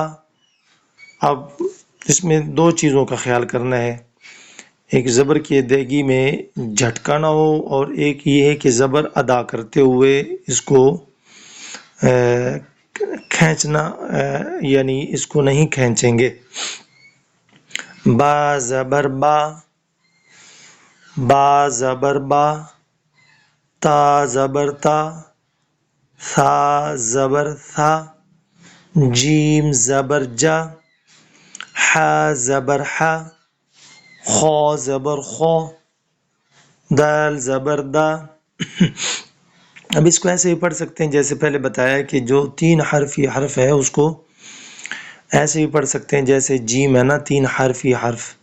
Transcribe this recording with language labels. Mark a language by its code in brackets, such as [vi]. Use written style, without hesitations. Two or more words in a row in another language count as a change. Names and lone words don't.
[ur] اب اس میں دو چیزوں کا خیال کرنا ہے، ایک زبر کی ادائیگی میں جھٹکا نہ ہو، اور ایک یہ ہے کہ زبر ادا کرتے ہوئے اس کو کھینچنا، یعنی اس کو نہیں کھینچیں گے۔ با زبر با، با زبر با، تا زبر تا، ثا زبر ثا، جیم زبر جا، ح زبر ح، خا زبر خا، دال زبر دا۔ اب اس کو ایسے ہی پڑھ سکتے ہیں جیسے پہلے بتایا کہ جو تین حرفی حرف ہے اس کو ایسے ہی پڑھ سکتے ہیں جیسے جیم ہے نا، تین حرفی حرف۔